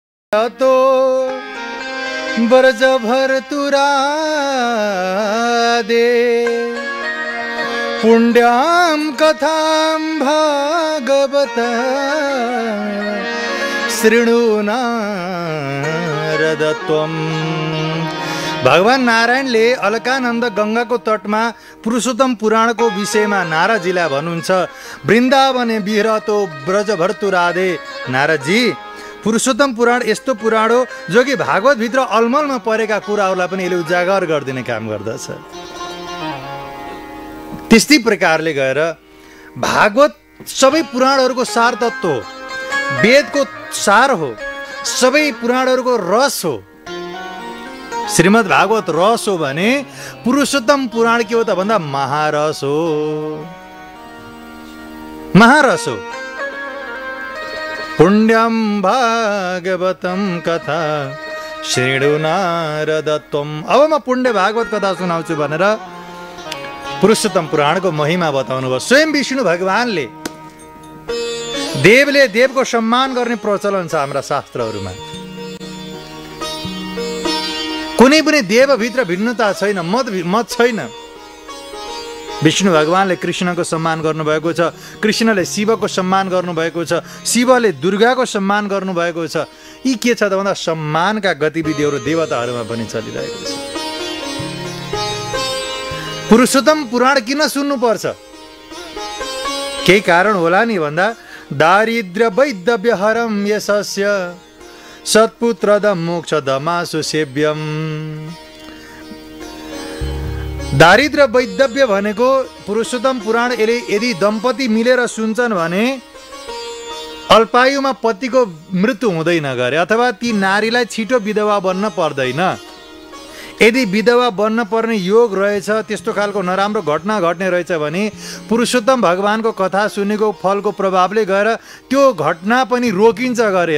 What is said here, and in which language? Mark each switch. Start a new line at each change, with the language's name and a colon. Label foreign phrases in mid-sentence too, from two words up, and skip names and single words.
Sanskrit: तो ब्रज भर तुरा दे पुण्याम कथाम भागवत शृणु नारदत्वम।
Nepali: भगवान नारायणले अलकानन्द गंगाको तटमा पुरुषोत्तम पुराणको विषयमा नारदजीलाई भन्नुहुन्छ,
Sanskrit: वृन्दावने विहरतो ब्रज भर्तुराधे।
Nepali: नारदजी, पुरुषोत्तम पुराण यस्तो पुराण हो जो कि भागवत भित्र अलमलमा परेका कुराहरूलाई पनि यसले उजागर गरिदिने काम गर्दछ। त्यस्तै प्रकारले गएर भागवत सबै पुराणहरूको सार तत्त्व हो, वेदको सार हो, सबै पुराणहरूको रस हो। श्रीमद् भागवत रस हो भने पुरुषोत्तम पुराण के हो त भन्दा महारस हो, महारस हो।
Sanskrit: पुण्यम भागवतम कथा शृणु नारदत्वम।
Nepali: अब म पुण्य भागवत कथा सुनाउँछु भनेर पुरुषोत्तम पुराणको महिमा बताउनु भयो। स्वयं विष्णु भगवानले, देवले देवको सम्मान गर्ने प्रचलन छ हाम्रा शास्त्रहरूमा। कुनै पनि देवभित्र भिन्नता छैन, मत छैन। विष्णु भगवानले कृष्णको सम्मान गर्नुभएको छ, कृष्णले शिवको सम्मान गर्नुभएको छ, शिवले दुर्गाको सम्मान गर्नुभएको छ। यी के छ त भन्दा सम्मानका गतिविधिहरू देवताहरूमा पनि चलिरहेको छ। पुरुषोत्तम पुराण किन सुन्नुपर्छ? केही कारण होला नि भन्दा
Sanskrit: दारिद्र्य वैधव्य हरम यशस्य सत्पुत्रदम मोक्षदमासु सेव्यम। दारिद्र्य वैधव्य
Nepali: भनेको पुरुषोत्तम पुराण यदि दम्पति मिलेर सुन्छन् भने अल्पायुमा पतिको मृत्यु हुँदैन गरे, अथवा ती नारीलाई छिटो विधवा बन्न पर्दैन। यदि विधवा बन्न पर्ने योग रहेछ, त्यस्तो खालको नराम्रो घटना घट्ने रहेछ भने पुरुषोत्तम भगवानको कथा सुनेको फलको प्रभावले गएर त्यो घटना पनि रोकिन्छ गरे।